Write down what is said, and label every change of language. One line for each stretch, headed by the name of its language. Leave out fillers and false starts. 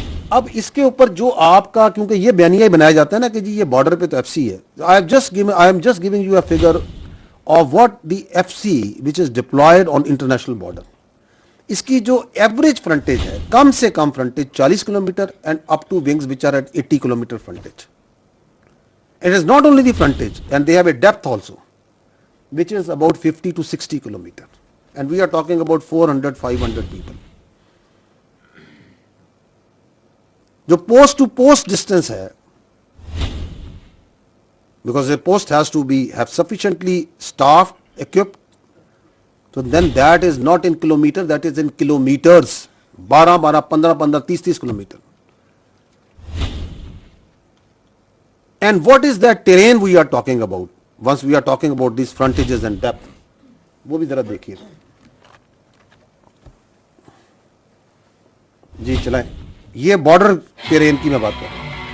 Urdu: اب اس کے اوپر جو آپ کا, کیونکہ یہ بیانیہ ہی بنایا جاتا ہے نا کہ جی یہ بارڈر پہ تو ایف سی ہے.
English: I'm just giving you a figure of what the F C which is deployed on international border.
Urdu: اس کی جو ایوریج فرنٹیج ہے, کم سے کم فرنٹیج 40 kilometre
English: And up to wings which are at 80 kilometre frontage. It is not only the frontage, and they have a depth also, which is about 50 to 60 kilometer. And we are talking about 400, 500 people. جو post to post distance ہے, because a post has to have sufficiently staff, equipped, so then that is not in kilometer, that is in kilometers. 12, 15, 30 kilometer. And what is that terrain we are talking about once we are talking about these frontages and depth?
Urdu: وہ بھی ذرا دیکھیے جی, چلائیں. یہ border terrain کی میں بات کر رہا ہوں.